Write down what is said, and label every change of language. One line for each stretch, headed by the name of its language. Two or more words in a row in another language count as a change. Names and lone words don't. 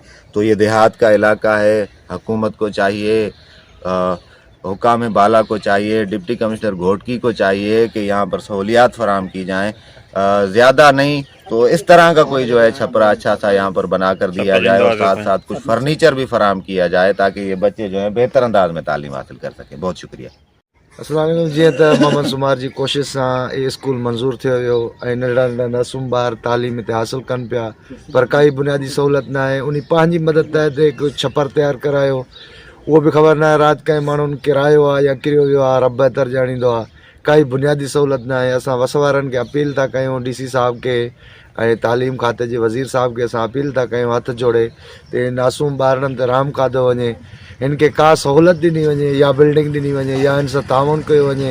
Urdu: تو یہ دیہات کا علاقہ ہے، حکومت کو چاہیے، حکام بالا کو چاہیے، ڈپٹی کمشنر گھوٹکی کو چاہیے کہ یہاں پر سہولیات فراہم کی جائیں، زیادہ نہیں تو اس طرح کا کوئی جو ہے چھپرا اچھا سا یہاں پر بنا کر دیا جائے، اور ساتھ ساتھ کچھ فرنیچر بھی فراہم کیا جائے تاکہ یہ بچے جو ہیں بہتر انداز میں تعلیم حاصل کر سکیں۔ بہت شکریہ۔
Sindhi: السلام علیکم۔ جی محمد سمار جی کوشش سے یہ اسکول منظور تھو ننढा नंढा मासूम ॿार तालीम हिते हासिल कनि पिया, पर काई बुनियादी सहूलियत न आहे। उन पंहिंजी मदद तहत हिकु छपर तयारु करायो, उहो बि ख़बर न आहे राति कंहिं माण्हुनि किरायो आहे या किरियो वियो आहे, रब बहितर ॼाणींदो आहे। काई बुनियादी सहूलियत न आहे। असां वस वारनि खे अपील था कयूं, DC साहब खे ऐं तालीम खाते जे वज़ीर साहब खे असां अपील था कयूं हथ जोड़े ते मासूम ॿारनि ते रहम खाधो वञे, हिन खे का सहूलियत ॾिनी वञे या बिल्डिंग ॾिनी वञे या हिन सां ताउन कयो वञे।